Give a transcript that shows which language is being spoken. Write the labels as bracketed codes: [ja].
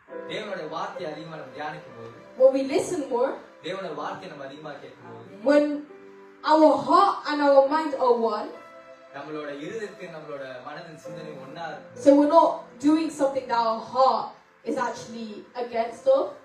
[ta] தேவனுடைய வார்த்தை அதிகமா நம்ம தியானிக்கும் போது, [en] when we listen more, [ta] தேவனுடைய வார்த்தை நம்ம அதிகமா கேட்கும் போது, [en] when our heart and our mind are one, [ta] நம்மளோட இருதயத்தின் நம்மளோட மனதின் சிந்தனை ஒண்ணா இருக்கும். [en] so we're not doing something that our heart is actually against of.